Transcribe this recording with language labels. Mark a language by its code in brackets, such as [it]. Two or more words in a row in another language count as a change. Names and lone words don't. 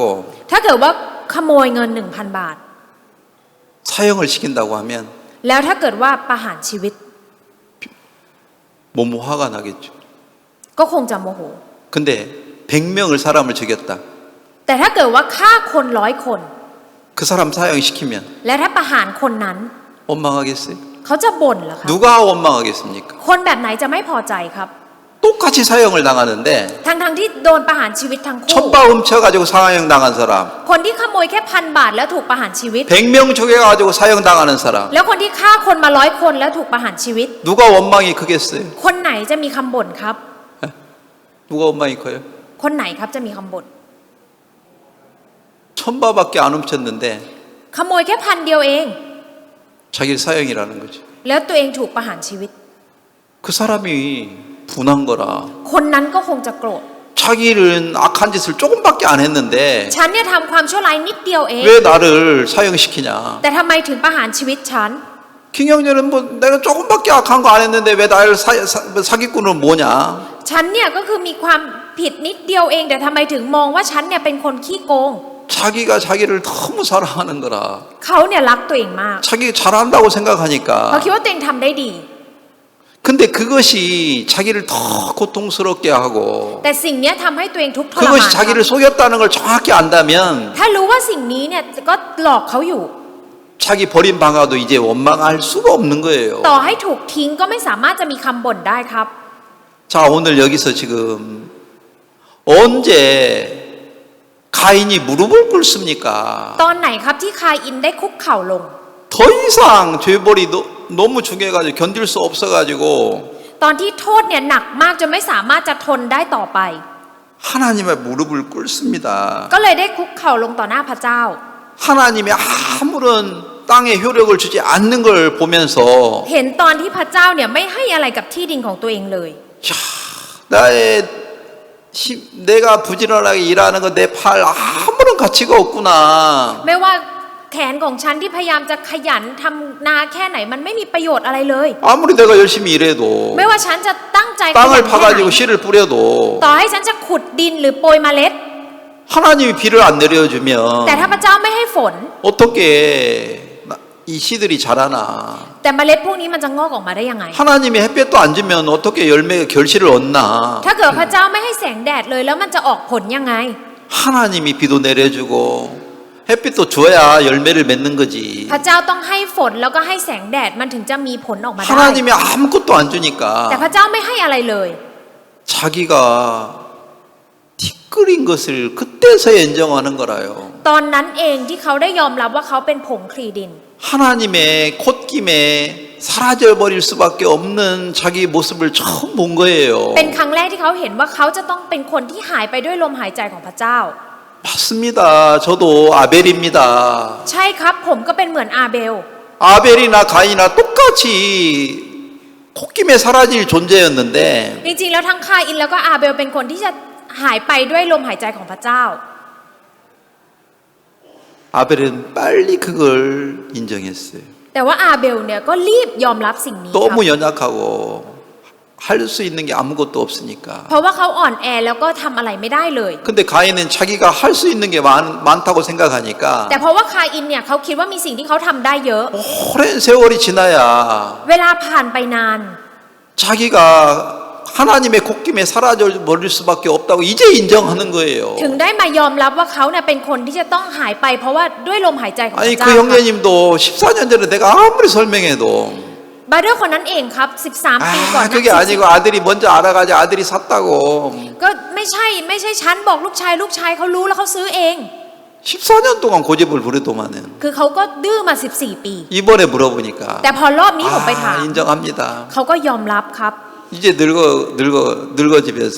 [th] ถ้าเกิดว่าขโมยเงิน 1,000 บาท [ko] 사형을 시킨다고 하면 [th] แล้วถ้าเกิดว่าประหารชีวิต [ko] 너무 화가 나겠죠. [th] ก็คงจะโมโห [ko] 근데 100명을 사람을 죽였다. [th] แต่ถ้าเกิดว่าฆ่าคน100 คน [ko] 그 사람 사형시키면 [th] และถ้าประหารคนนั้น [ko] 원망하겠어요? [th] เขาจะบ่นเหรอครับ [ko] 누가 원망하겠습니까? [th] คนแบบไหนจะไม่พอใจครับ [ko] 똑같이 사형을 당하는데 [th] ทั้งที่โดนประหารชีวิตทั้งคู่ [ko] 천바 훔쳐가지고 사형 당한 사람, [th] คนที่ขโมยแค่ 1,000 บาทแล้วถูกประหารชีวิต [ko] 100명 죽여가지고 사형 당하는 사람, [th] แล้วคนที่ฆ่าคนมา100 คนแล้วถูกประหารชีวิต [ko] 누가 원망이 크겠어요? [th] คนไหนจะมีคำบ่นครับ [ko] 누가 원망이 커요? [th] คนไหนครับจะมีคำบ่น [ko] 천바밖에 안 훔쳤는데 [th] ขโมยแค่1,000 เดียวเอง [ko] 자기를 사형이라는 거죠. [th] แล้วตัวเองถูกประหารชีวิต [ko] 그 사람이 분한 거라. [th] คนนั้นก็คงจะโกรธ [ko] 자기는 악한 짓을 조금밖에 안 했는데 [th] ฉันเนี่ยทำความชั่วร้ายนิดเดียวเอง [ko] 왜 나를 사형시키냐? [th] แต่ทำไมถึงประหารชีวิตฉัน [ko] 김영렬은 뭐 내가 조금밖에 악한 거 안 했는데 왜 나를 사기꾼은 뭐냐? [th] ฉันเนี่ยก็คือมีความผิดนิดเดียวเอง แต่ทำไมถึงมองว่าฉันเนี่ยเป็นคนขี้โกง [ko] 자기가 자기를 너무 사랑하는 거라. [th] เขาเนี่ยรักตัวเองมาก [ko] 자기 잘한다고 [th] เขา [ko] 생각하니까. [th] คิดว่าตัวเองทำได้ดี [ko] 근데 그것이 자기를 더 고통스럽게 하고 [th] แต่สิ่งเนี้ยทำให้ตัวเองทุกข์ทรมาน [ko] 그것이 자기를 속였다는 걸 정확히 안다면 [th] ถ้ารู้ว่าสิ่งนี้เนี่ยก็หลอกเขาอยู่ [ko] 자기 버린 방아도 이제 원망할 수가 없는 거예요. [th] ต่อให้ถูกทิ้งก็ไม่สามารถจะมีคำบ่นได้ครับ [ko] 자 오늘 여기서 지금 언제 가인이 무릎을 꿇습니까? [th] ตอนไหนครับที่คาอินได้คุกเข่าลง [ko] 더 이상 죄벌이 너무 중해가지고 견딜 수 없어가지고 [th] ตอนที่โทษเนี่ยหนักมากจนไม่สามารถจะทนได้ต่อไป [ko] 하나님의 무릎을 꿇습니다. [th] ก็เลยได้คุกเข่าลงต่อหน้าพระเจ้า [ko] 하나님이 아무런 땅에 효력을 주지 않는 걸 보면서 [th] เห็นตอนที่พระเจ้าเนี่ยไม่ให้อะไรกับที่ดินของตัวเองเลย [ko] 야, 내가 부지런하게 일하는 거 내 팔 아무런 가치가 없구나. [th] ไม่ว่าแขนของฉันที่พยายามจะขยันทำนาแค่ไหนมันไม่มีประโยชน์อะไรเลย [ko] 아무리 내가 열심히 일해도 [th] ไม่ว่าฉันจะตั้งใจขยัน [ko] 땅을 [th] แค่ไหน [ko] 파가지고 씨를 뿌려도 [th] ต่อให้ฉันจะขุดดินหรือโปรยเมล็ด [ko] 하나님이 비를 안 내려주면 [th] แต่ถ้าพระเจ้าไม่ให้ฝน [ko] 어떻게 이 씨들이 자라나? [th] แต่เมล็ดพวกนี้มันจะงอกออกมาได้ยังไง [ko] 하나님이 햇볕도 안 주면 어떻게 열매가 결실을 얻나? [th] ถ้าเกิดพระเจ้าไม่ให้แสงแดดเลยแล้วมันจะออกผลยังไง [ko] 하나님이 비도 내려주고 햇빛도 줘야 열매를 맺는 거지. [th] พระเจ้าต้องให้ฝนแล้วก็ให้แสงแดดมันถึงจะมีผลออกมาได้ [ko] 하나님이 아무것도 안 [th] แต่ [ko] 주니까 [th] พระเจ้าไม่ให้อะไรเลย [ko] 자기가 티끌인 것을 그때서야 인정하는 거라요. [th] ตอนนั้นเองที่เขาได้ยอมรับว่าเขาเป็นผงคลีดิน [ko] 하나님의 콧김에 사라져 버릴 수밖에 없는 자기 모습을 처음 본 거예요. [th] เป็นครั้งแรกที่เขาเห็นว่าเขาจะต้องเป็นคนที่หายไปด้วยลมหายใจของพระเจ้า [ko] 맞습니다. 저도 아벨입니다. [th] ใช่ครับผมก็เป็นเหมือนอาเบล [ko] 아벨이나 가인이나 똑같이 콧김에 사라질 존재였는데 [th] จริงๆแล้วทั้งคาอินแล้วก็อาเบลเป็นคนที่จะหายไปด้วยลมหายใจของพระเจ้า [ko] 아벨은 빨리 그걸 인정했어요. [th] แต่ว่าอาเบลเนี่ยก็รีบยอมรับสิ่งนี้ครับ [ko] 너무 연약하고 할 수 있는 게 아무것도 없으니까. [th] เพราะว่าเขาอ่อนแอแล้วก็ทำอะไรไม่ได้เลย [ko] 근데 가인은 자기가 할 수 있는 게 많다고 생각하니까 [th] แต่เพราะว่าคาอินเนี่ยเขาคิดว่ามีสิ่งที่เขาทำได้เยอะ [ko] 오랜 세월이 지나야 [th] เวลาผ่านไปนาน [ko] 자기가 하나님의 콧김에 사라져 버릴 수밖에 없다고 이제 인정하는 거예요. [th] ถึงได้มายอมรับว่าเขาเนี่ยเป็นคนที่จะต้องหายไปเพราะว่าด้วยลมหายใจของพ [ko] 아니 [th] ระ [ko] 그 [th] เจ้าครับ [ko] 형제님도 14년 전에 내가 아무리 설명해도 [th] บาเดอร์คนนั้นเองครับ 13 ปีก่อน [ko] 아 그게 아니고 아들이 먼저 알아가지 아들이 샀다고 [th] ก็ไม่ใช่ฉันบอกลูกชายเขารู้แล้วเขาซื้อเอง [ko] 14년 동안 고집을 부리더만은 [th] คือเขาก็ดื้อมา 14 ปี [ko] 이번에 물어보니까 [th] แต่พอรอบนี้ผมไปถาม [ko] 인정합니다. [th] เขาก็ยอมรับครับ [ko] 이제 늙어지면서